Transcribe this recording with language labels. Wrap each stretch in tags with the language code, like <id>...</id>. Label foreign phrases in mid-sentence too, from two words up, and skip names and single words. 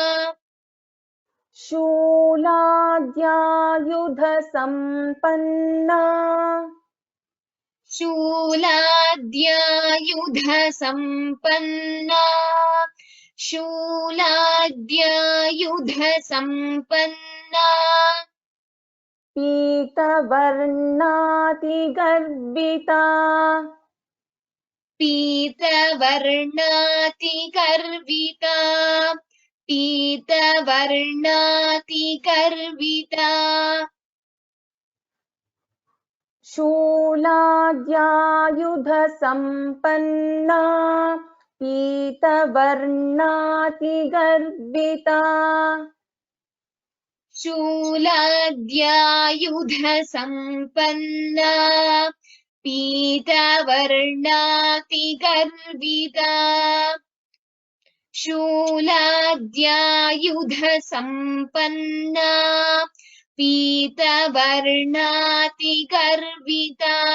<sa>शूलाद्यायुध सम्पन्ना. शूलाद्यायुध सम्पन्ना. शूलाद्यायुध सम्पन्ना. पीत वर्णाति गर्भिता. पीत वर्णाति गर्भिता. पीत वर्णाति गर्भिता. शूलाद्यायुधसम्पन्ना पीतवर्णातिगर्भिता शूलाद्यायुधसम्पन्ना पीतवर्णातिगर्विता शूलाद्यायुधसम्पन्ना पीतवर्णातिगर्विता</sa>